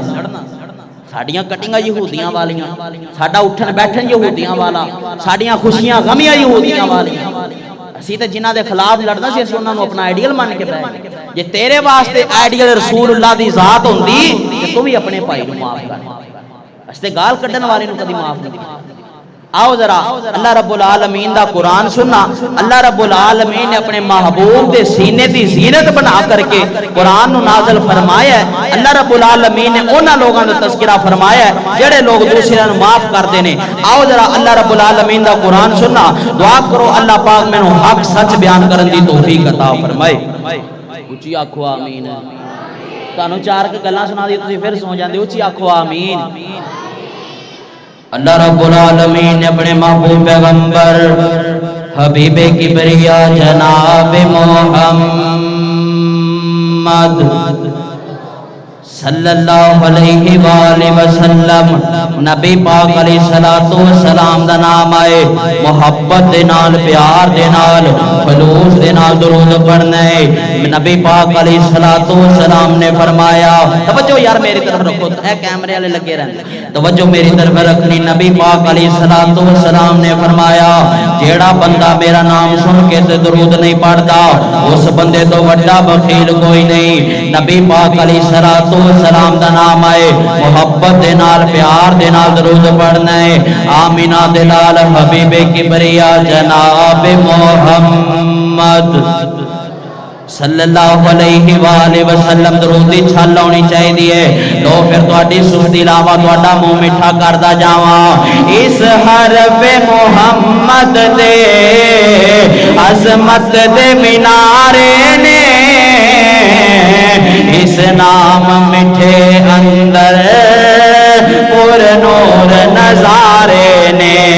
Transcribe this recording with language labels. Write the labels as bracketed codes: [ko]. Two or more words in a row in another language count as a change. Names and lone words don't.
[pa] ਸਾਡੀਆਂ ਕਟਿੰਗਾਂ ਯਹੂਦੀਆਂ ਵਾਲੀਆਂ, ਸਾਡਾ ਉੱਠਣ ਬੈਠਣ ਯਹੂਦੀਆਂ ਵਾਲਾ, ਸਾਡੀਆਂ ਖੁਸ਼ੀਆਂ ਗਮੀਆਂ ਯਹੂਦੀਆਂ ਵਾਲੀਆਂ। ਅਸੀਂ ਤਾਂ ਜਿਨ੍ਹਾਂ ਦੇ ਖਿਲਾਫ ਲੜਨਾ ਸੀ ਅਸੀਂ ਉਹਨਾਂ ਨੂੰ ਆਪਣਾ ਆਈਡੀਅਲ ਮੰਨ ਕੇ ਬਹਿ ਗਏ। ਜੇ ਤੇਰੇ ਵਾਸਤੇ ਆਈਡੀਅਲ ਰਸੂਲullah ਦੀ ذات ਹੁੰਦੀ ਤੇ ਤੂੰ ਵੀ ਆਪਣੇ ਭਾਈ ਨੂੰ ਮਾਫ ਕਰ। ਅਸੀਂ ਤੇ ਗਾਲ ਕੱਢਣ ਵਾਲੇ ਨੂੰ ਕਦੀ ਮਾਫ ਨਹੀਂ ਕੀਤਾ। ਆਓ ਜ਼ਰਾ [ar] الله رب العالمين [pa] ਦਾ ਕੁਰਾਨ ਸੁਣਨਾ। [ar] الله رب العالمين [pa] ਨੇ ਅਪਣੇ ਮਹਿਬੂਬ ਦੇ ਸੀਨੇ ਦੀ ਜ਼ੀਨਤ ਬਣਾ ਕਰਕੇ ਕੁਰਾਨ ਨੂੰ ਨਾਜ਼ਿਲ ਫ਼ਰਮਾਇਆ ਹੈ। [ar] الله رب العالمين [pa] ਨੇ ਉਨ੍ਹਾਂ ਲੋਗਾਂ ਦਾ ਤਜ਼ਕਿਰਾ ਫ਼ਰਮਾਇਆ ਹੈ ਜਿਹੜੇ ਲੋਗ ਦੂਸਰਿਆਂ ਨੂੰ ਮਾਫ਼ ਕਰਦੇ ਨੇ। ਆਓ ਜ਼ਰਾ [ar] الله رب العالمين [pa] ਦਾ ਕੁਰਾਨ ਸੁਣਨਾ, ਦੁਆ ਕਰੋ ਅੱਲਾਹ ਪਾਕ ਮੈਨੂੰ ਹੱਕ ਸੱਚ ਬਿਆਨ ਕਰਨ ਦੀ ਤੌਫ਼ੀਕ ਅਤਾ ਫ਼ਰਮਾਏ। ਉੱਚੀ ਆਖੋ ਆਮੀਨ। ਤੁਹਾਨੂੰ ਚਾਰ ਗੱਲਾਂ ਸੁਣਾ ਦੀ ਤੁਸੀਂ ਫਿਰ ਸੋ ਜਾਂਦੇ। ਉੱਚੀ ਆਖੋ ਆਮੀਨ। [ar] الله رب العالمين [pa] ਨੇ ਅਪਣੇ ਮਹਿਬੂਬ ਪੈਗ਼ੰਬਰ ਹਬੀਬੇ ਕਿਬਰਿਆ ਜਨਾਬ ਮੁਹੰਮਦ [ar] صلى الله عليه وسلم [pa] ਨਬੀ ਪਾਕ [ar] عليه الصلاة والسلام [pa] ਦਾ ਨਾਮ ਆਏ। ਮੁਹੱਬਤ ਦੇ ਨਾਲ, ਪਿਆਰ ਦੇ ਨਾਲ, ਖ਼ਲੂਸ ਦੇ ਨਾਲ ਦੁਰੂਦ ਪੜ੍ਹਨਾ ਹੈ। ਨਬੀ ਪਾਕ [ar] عليه الصلاة والسلام [pa] ਨੇ ਫ਼ਰਮਾਇਆ, ਤਵੱਜੋ ਯਾਰ ਮੇਰੀ ਤਰਫ਼ ਰੱਖੋ, ਏ ਕੈਮਰੇ ਵਾਲੇ ਲੱਗੇ ਰਹਿੰਦੇ, ਤਵੱਜੋ ਮੇਰੀ ਤਰਫ਼ ਰੱਖਣੀ। ਨਬੀ ਪਾਕ [ar] عليه الصلاة والسلام [pa] ਨੇ ਫ਼ਰਮਾਇਆ, ਜਿਹੜਾ ਬੰਦਾ ਮੇਰਾ ਨਾਮ ਸੁਣ ਕੇ ਤੇ ਦੁਰੂਦ ਨਹੀਂ ਪੜ੍ਹਦਾ ਉਸ ਬੰਦੇ ਤੋ ਵੱਡਾ ਬਖ਼ੀਲ ਕੋਈ ਨਹੀਂ। ਨਬੀ ਪਾਕ [ar] عليه الصلاة السلام [pa] ਦਾ ਨਾਮ ਆਏ। ਮੁਹੱਬਤ ਦੇ ਨਾਲ, ਪਿਆਰ ਦੇ ਨਾਲ ਦਰੂਦ ਪੜ੍ਹਨਾ ਹੈ। ਆਮੀਨਾ ਦੇ ਨਾਲ ਹਬੀਬੇ ਕਿਬਰਿਆ ਜਨਾਬ ਮੁਹੰਮਦ [ar] صلى الله عليه وسلم [pa] ਦਰੂਦ ਦੀ ਛੱਲ ਹੋਣੀ ਚਾਹੀਦੀ। ਲੋ ਫਿਰ ਤੁਹਾਡੀ ਸੁਸਤੀ ਲਾਵਾਂ, ਤੁਹਾਡਾ ਮੂੰਹ ਮਿੱਠਾ ਕਰਦਾ ਜਾਵਾਂ। ਇਸ ਹਰਫ਼ ਮੁਹੰਮਦ ਦੇ ਅਜ਼ਮਤ ਦੇ ਮੀਨਾਰੇ ਨੇ, ਇਸ ਨਾਮ ਮਿੱਠੇ ਅੰਦਰ ਪੁਰ ਨੂਰ ਨਜ਼ਾਰੇ ਨੇ।